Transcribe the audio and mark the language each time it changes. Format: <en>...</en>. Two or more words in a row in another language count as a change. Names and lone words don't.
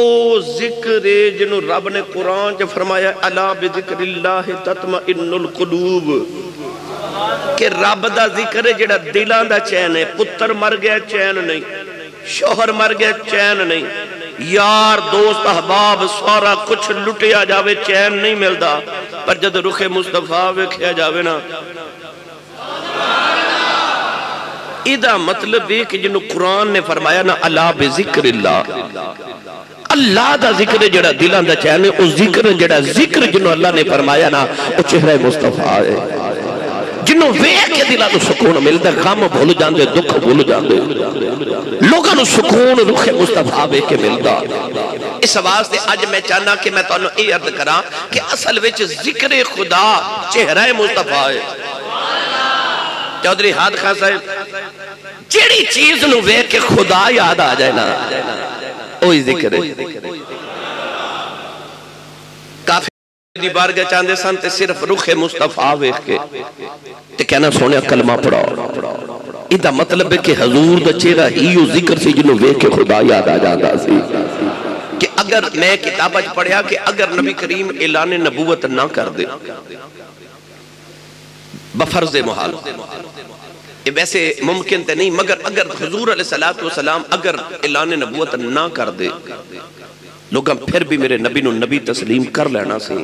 <pa>ذکر جنہوں رب نے قرآن جو فرمایا</pa> <ar>الا بذکر اللہ تطمئن القلوب،</ar> <pa>کہ رب دا ذکر جڑا دلان دا چین ہے۔ پتر مر گیا چین نہیں، شوہر مر گیا چین نہیں، یار دوست احباب سارا کچھ لٹیا جاوے چین نہیں ملدا، پر جد رخ مصطفیٰ ویکھیا جاوے نا، ایدہ مطلب ہے کہ جنہوں قرآن نے فرمایا نا</pa> <ar>اللہ بذکر اللہ،</ar> <pa>اللہ دا ذکر جڑا دلان دا چاہنے، اس ذکر جنہوں اللہ نے فرمایا نا وہ چہرہ مصطفیٰ ہے، جنہوں ویک کے دلان دا سکون ملتا، غم بھول جاندے، دکھ بھول جاندے، لوگاں نو سکون رخ مصطفیٰ ویک کے ملتا۔ اس واسطے آج میں چاہنا کہ میں تو انہوں اے عرض کرا کہ اصل وچ ذکر خدا چہرہ مصطفیٰ ہے۔ چودھری ہاتھ خان صاحب جیڑی چیز نو ویک کے خدا یاد آ جائے نا اوہی ذکر ہے۔ کافی دی بارگاہ چاندے سن تے صرف رخ مصطفیٰ ویک کے تے کہنا سونے کلمہ پڑھاؤ، ایدہ مطلب ہے کہ حضور دا چہرہ ہیو ذکر سے جنہوں ویک کے خدا یاد آ جاتا سی۔ کہ اگر میں کتابہ پڑھیا کہ اگر نبی کریم اعلان نبوت نہ کر دے بفرض محال، یہ ویسے ممکن تے نہیں، مگر اگر حضور علیہ السلام اگر اعلان نبوت نہ کر دے، لوگاں پھر بھی میرے نبی نو نبی تسلیم کر لینا سی۔</pa>